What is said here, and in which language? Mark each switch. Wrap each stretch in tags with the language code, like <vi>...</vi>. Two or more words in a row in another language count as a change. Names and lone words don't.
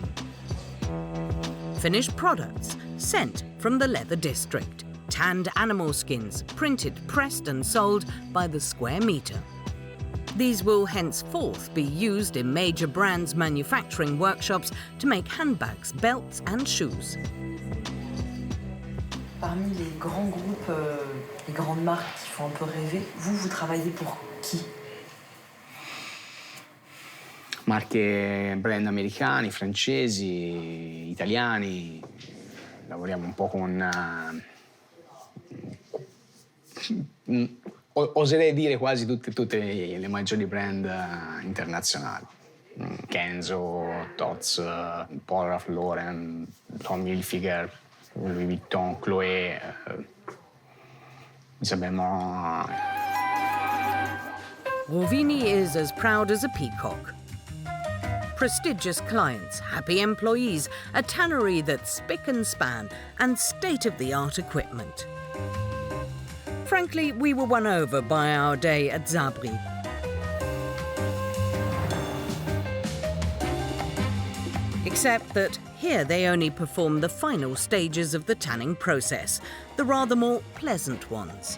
<en>Finished products sent from the leather district. Tanned animal skins, printed, pressed and sold by the square metre. These will henceforth be used in major brands' manufacturing workshops to make handbags, belts and shoes.</en> <fr>Parmi les grands groupes, les grandes marques qui font un peu rêver, vous travaillez pour qui?</fr> <it>Marche, brand americani, francesi, italiani. Lavoriamo un po' con... oserei dire quasi tutte le maggiori brand internazionali. Kenzo, Tots, Paul Ralph Lauren, Tommy Hilfiger, Louis Vuitton, Chloé.</it> <en>Rovini is as proud as a peacock. Prestigious clients, happy employees, a tannery that's spick and span, and state-of-the-art equipment. Frankly, we were won over by our day at Zabri. Except that here they only perform the final stages of the tanning process, the rather more pleasant ones.</en>